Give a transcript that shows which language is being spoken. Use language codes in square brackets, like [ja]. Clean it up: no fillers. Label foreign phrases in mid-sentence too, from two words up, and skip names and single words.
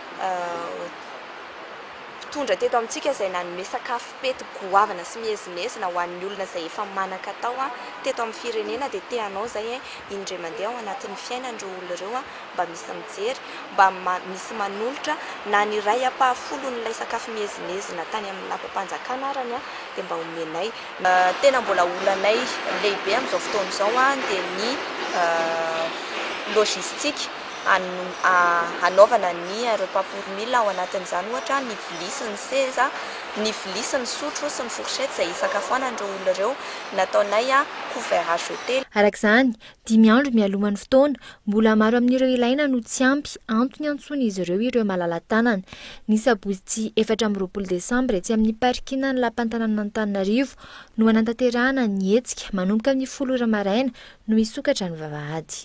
[mg] tondra teto amintsika izay nanome sakafo pety goavana sy miezimezina ho an'ny olona izay efa manan-katao teto amin'ny firenena dia teanao izay indray mandeha ao anatin'ny fiainan'ireo olona ireo mba misy mijery mba misy manolotra na ny ray apahafolo n'ilay sakafo miezimezina tany amin'ny lapam-panjakana arany dia mba omenay. Tena mbola olanay lehibe amin'izao fotoana izao dia ny logistika hanaovana ny [fr] repas pour 1000 [mg] ao anatin'izany ohatra ny vilia sy ny seza, ny vilia sy ny sotro sy ny fourchette izay isakafoanan'ireo olona ireo nataonay [fr] couvert à jeter. [mg] Arak'izany 10 andro mialoman'ny fotoana mbola maro amin'ireo ilaina no tsy ampy antony antsony izy ireo malala-tanana. Ny sabotsy 24 Desambra etsy amin'ny parkina ny lapan-tanàna Antananarivo no anantanterahana ny hetsika manomboka amin'ny 10 maraina no misokatra ny vavahady.